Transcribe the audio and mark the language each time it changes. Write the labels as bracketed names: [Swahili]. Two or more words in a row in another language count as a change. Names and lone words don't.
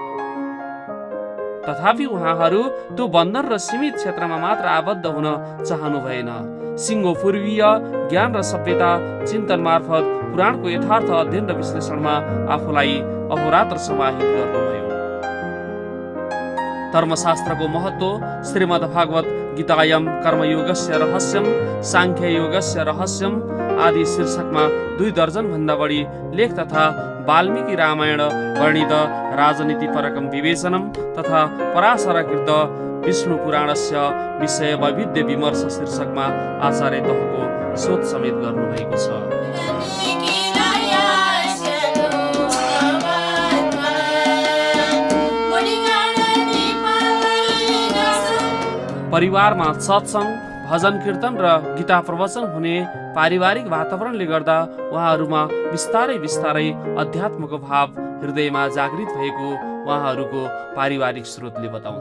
[Nepali] तथापि उहाँहरू त्यो बन्धन र सीमित क्षेत्रमा मात्र आबद्ध हुन चाहनु भएन। सिङ्गो पूर्वीय ज्ञान र सभ्यता चिन्तन मार्फत पुराणको यथार्थ अध्ययन र विश्लेषणमा आफूलाई अहोरात्र समाहित गर्नुभयो। धर्मशास्त्रको महत्त्व, श्रीमद् भागवत गीतायम कर्मयोगस्य रहस्यम, साङ्ख्य योगस्य रहस्यम आदि शीर्षकमा 2 दर्जन भन्दा बढी लेख तथा वाल्मीकि रामायण वर्णित राजनीतिपरकं विवेचनम तथा पराशरकृत विष्णु पुराणस्य विषय वैविध्य विमर्श शीर्षकमा आचार्य तहको शोध समेत गर्नुभएको छ। परिवारमा सत्सङ्ग, भजन कीर्तन र गीता प्रवचन हुने पारिवारिक वातावरणले गर्दा उहाँहरूमा बिस्तारै बिस्तारै अध्यात्मको भाव हृदयमा जागृत भएको उहाँहरूको पारिवारिक स्रोतले बताउँछ।